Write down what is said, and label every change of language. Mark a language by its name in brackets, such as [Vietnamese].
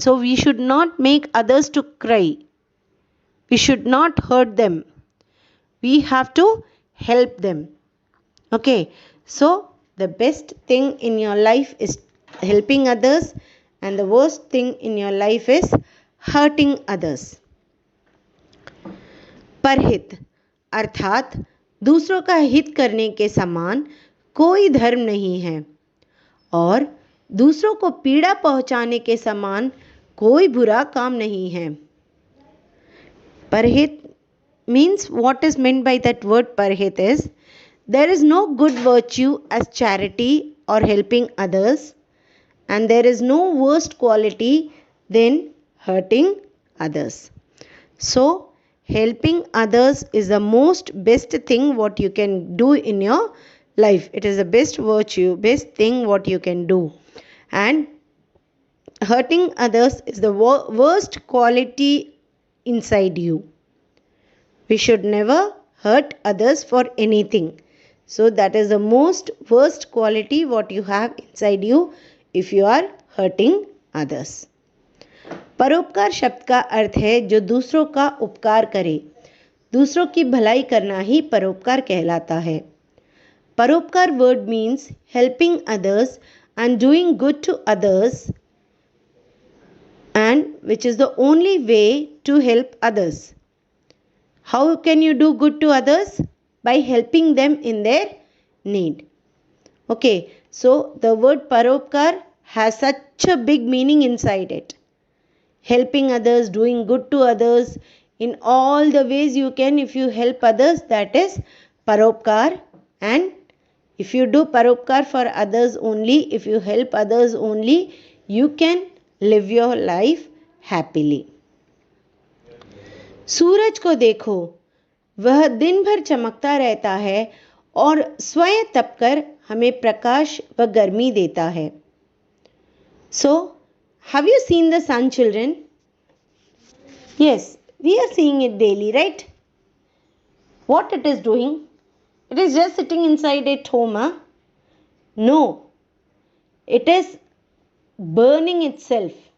[English] So we should not make others to cry. We should not hurt them. We have to help them. Okay. So the best thing in your life is helping others, and the worst thing in your life is hurting others. [Hindi] परहित अर्थात दूसरों का हित करने के समान कोई धर्म नहीं है, और दूसरों को पीड़ा पहुंचाने के समान कोई बुरा काम नहीं है. [English] परहित means, what is meant by that word parhit is, there is no good virtue as charity or helping others, and there is no worst quality than hurting others. So, helping others is the most best thing what you can do in your life. It is the best virtue, best thing what you can do. And hurting others is the worst quality inside you. We should never hurt others for anything. So that is the most worst quality what you have inside you if you are hurting others. [Hindi] परोपकार शब्द का अर्थ है जो दूसरों का उपकार करे. दूसरों की भलाई करना ही परोपकार कहलाता है. [English] परोपकार word means helping others and doing good to others, and which is the only way to help others. How can you do good to others? By helping them in their need. Okay, so the word paropkar has such a big meaning inside it. Helping others, doing good to others in all the ways you can. If you help others, that is paropkar. And if you do paropkar for others only, if you help others only, you can live your life happily. [Hindi] सूरज को देखो, वह दिन भर चमकता रहता है और स्वयं तपकर हमें प्रकाश व गर्मी देता है. [English] So, have you seen the sun, children? Yes, we are seeing it daily, right? What it is doing? It is just sitting inside its home, huh? No, it is burning itself.